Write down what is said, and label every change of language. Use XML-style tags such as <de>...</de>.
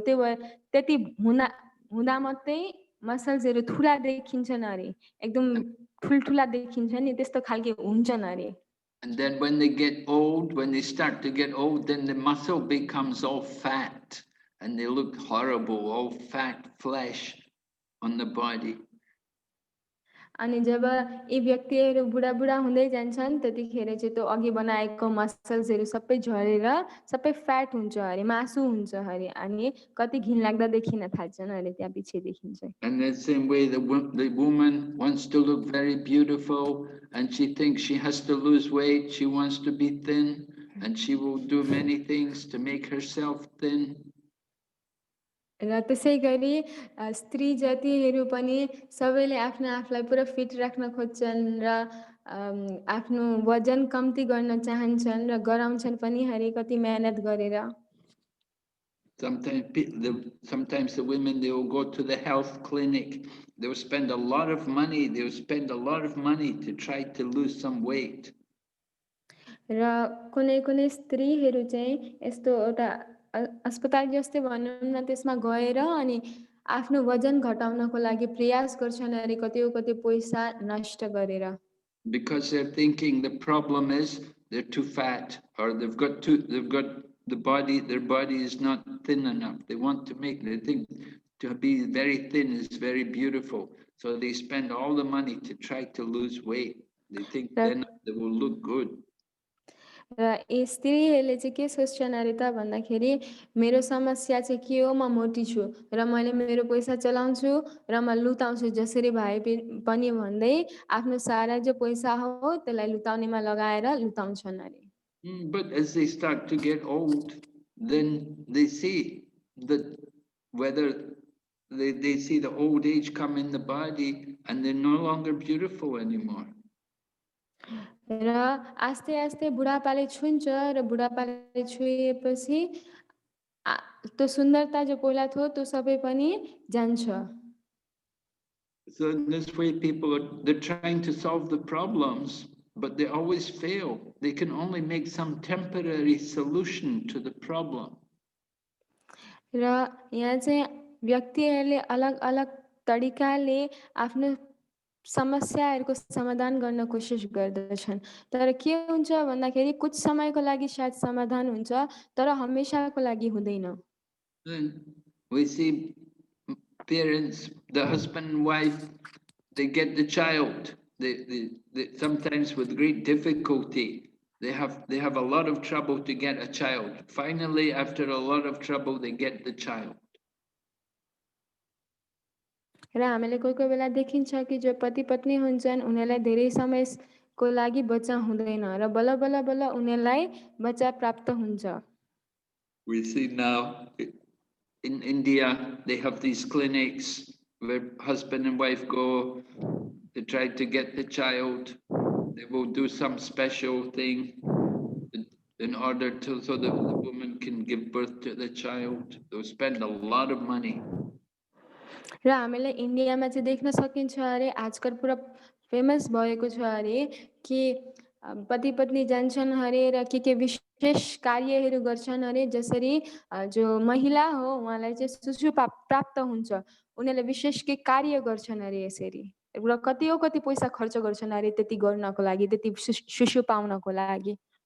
<ne>हो त्यति हुँदा मात्रै मसल्सहरू ठुला देखिन्छन् अरे, एकदम ठुल्ठुला देखिन्छ नि, त्यस्तो खालके हुन्छन् अरे।</ne> <en>And then when they get old, when they start to get old, then the muscle becomes all fat and they look horrible, all fat flesh on the body.</en> <ne>अनि जब यी व्यक्तिहरू बुढा हुँदै जान्छन् त्यतिखेर चाहिँ त्यो अघि बनाएको मसल्सहरू सबै झरेर सबै फ्याट हुन्छ अरे, मासु हुन्छ अरे, अनि कति घिनलाग्दा देखिन थाल्छन् अरे त्यहाँ पछि देखिन्छ।</ne> <en>And the same way the woman wants to look very beautiful and she thinks she has to lose weight, she wants to be thin and she will do many things to make herself thin.</en> <ne>र त्यसै गरी स्त्री जातिहरू पनि सबैले आफ्नो आफूलाई पुरा फिट राख्न खोज्छन् र आफ्नो वजन कम्ती गर्न चाहन्छन् र गराउँछन् पनि हरे कति मेहनत गरेर।</ne> <en>Sometimes the women, they will go to the health clinic. They will spend a lot of money. They will spend a lot of money to try to lose some weight.</en> <ne>र कुनै स्त्रीहरू चाहिँ यस्तो एउटा अस्पताल जस्तै भनौँ न, त्यसमा गएर अनि आफ्नो वजन घटाउनको लागि प्रयास गर्छन् अरे, कति पैसा नष्ट गरेर।</ne> <en>Because they're thinking the problem is they're too fat or they've got their body is not thin enough. They want to they think to be very thin is very beautiful. So they spend all the money to try to lose weight. They think then they will look good.</en> <ne>र यी स्त्रीहरूले चाहिँ के सोच्छन् अरे त भन्दाखेरि मेरो समस्या चाहिँ के हो, म मोटी छु र मैले मेरो पैसा चलाउँछु र म लुताउँछु जसरी भए पनि भन्दै आफ्नो सारा जो पैसा हो त्यसलाई लुताउनेमा लगाएर लुताउँछन् अरे।</ne> <en>But as they start to get old, then they see that whether they see the old age come in the body and they're no longer beautiful anymore.</en> <ne>र आस्ते आस्ते बुढापाले छुन्छ र बुढापाले छुएपछि त्यो सुन्दरता जो पहिला थियो त्यो सबै पनि जान्छ।</ne> <en>So in this way, they're trying to solve the problems, but they always fail. They can only make some temporary solution to the problem.</en> <ne>र यहाँ चाहिँ व्यक्तिहरूले अलग अलग तरिकाले आफ्नो समस्याहरूको समाधान गर्न कोसिस गर्दछन्, तर के हुन्छ भन्दाखेरि कुछ समयको लागि शायद समाधान हुन्छ तर हमेशाको लागि हुँदैन।</ne> <en>Then we see parents, the husband and wife, they get the child. They sometimes with great difficulty. They have a lot of trouble to get a child. Finally, after a lot of trouble, they get the child.</en> <ne>र हामीले कोही कोही बेला देखिन्छ कि जो पति पत्नी हुन्छन् उनीहरूलाई धेरै समयको लागि बच्चा हुँदैन र बल्ल बल्ल बल्ल उनीहरूलाई बच्चा प्राप्त हुन्छ।</ne> <en>We see now in India, they have these clinics where husband and wife go to try to get the child. They will do some special thing in order to, so that the woman can give birth to the child. They'll spend a lot of money.</en> <ne>र हामीले इन्डियामा चाहिँ देख्न सकिन्छ अरे आजकल पुरा famous भएको छ अरे कि पति पत्नी जान्छन् अरे र के विशेष कार्यहरू गर्छन् अरे जसरी जो महिला हो उहाँलाई चाहिँ शिशु प्राप्त हुन्छ, उनीहरूले विशेष के कार्य गर्छन् अरे यसरी र कति पैसा खर्च गर्छन् अरे त्यति गर्नको लागि, त्यति शिशु पाउनको लागि।</ne>